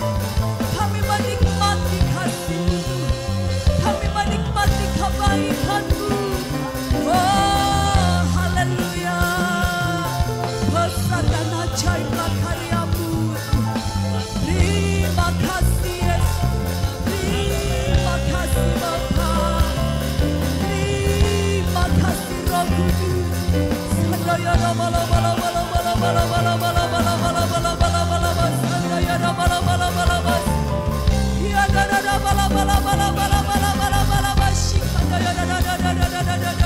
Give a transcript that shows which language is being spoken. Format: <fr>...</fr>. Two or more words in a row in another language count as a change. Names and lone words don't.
<id>Kami menikmati kasih-Mu. Kami menikmati kebaikan-Mu. Oh, haleluya. Besar dan ajaiblah karya-Mu. Terima kasih Yesus. Terima kasih Bapa. Terima kasih Roh Kudus. Sandaya bala bala bala bala bala bala bala bala bala bala bala bala bala sandaya bala bala bala bala ya da da da bala bala bala bala bala bala bala bala shikandaya da da da da da da da da da</id>